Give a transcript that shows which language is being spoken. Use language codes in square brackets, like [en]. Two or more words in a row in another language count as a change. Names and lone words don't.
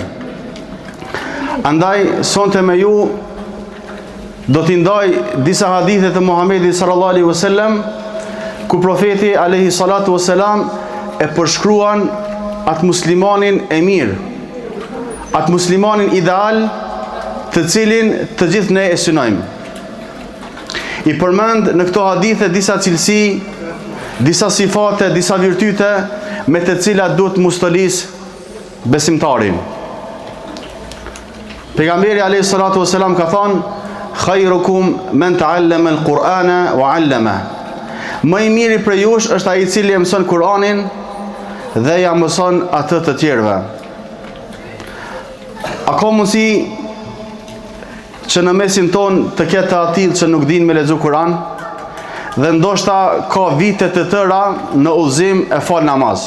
[sq] Andaj sonte me ju do t'i ndaj disa hadithe të Muhammedit [ar] صلى الله عليه وسلم [sq] ku profeti [ar] عليه الصلاة والسلام [sq] e përshkruan atë muslimanin e mirë, atë muslimanin ideal të cilin të gjithë ne e synojmë. I përmend në këto hadithe disa cilësi, disa sifate, disa virtyte me të cilat duhet mustolis besimtarin. Pejgamberi [ar] عليه الصلاة والسلام [sq] ka thënë: [ar] "خيركم من تعلم القرآن وعلمه." [sq] Më i miri për jush është ai i cili e mëson Kur'anin dhe ja mëson atë të tjerëve. A ka mundësi që në mesin ton të ketë atill që nuk din me lexu Kur'an dhe ndoshta ka vite të tëra në udhëzim e fal namaz.